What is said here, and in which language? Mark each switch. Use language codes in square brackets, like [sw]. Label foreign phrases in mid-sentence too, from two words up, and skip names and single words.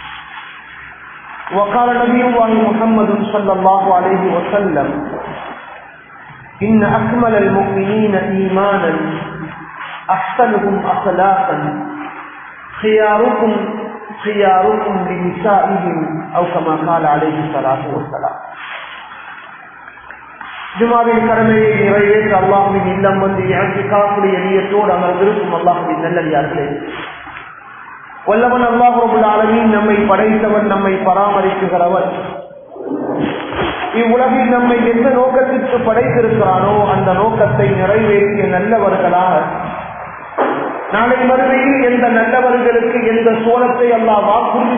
[ar] وقال نبي الله محمد صلى الله عليه وسلم إن أكمل المؤمنين إيمانا أحسنهم أخلاقا خياركم لنسائهم أو كما قال عليه الصلاة والسلام. [ta] ஜுமாவின் கடமையை நிறைவேற்ற அல்லாஹ்வின் இல்லம் வந்து இஅ்திகாஃபுடைய நியத்தோடு அமர்ந்திருக்கும் அல்லாஹ்வின் நல்லடியார்களே, வல்லவன் அல்லாஹ் [ar] رب العالمين [ta] நம்மை படைத்தவன், நம்மை பராமரிக்குகிறவன். இவ்வுலகில் நம்மை எந்த நோக்கத்திற்கு படைத்திருக்கிறானோ அந்த நோக்கத்தை நிறைவேற்றிய நல்லவர்களாக நாளை மறுமையில் எந்த நல்லவர்களுக்கு எந்த சோளத்தை அல்லாஹ் வாக்குறுதி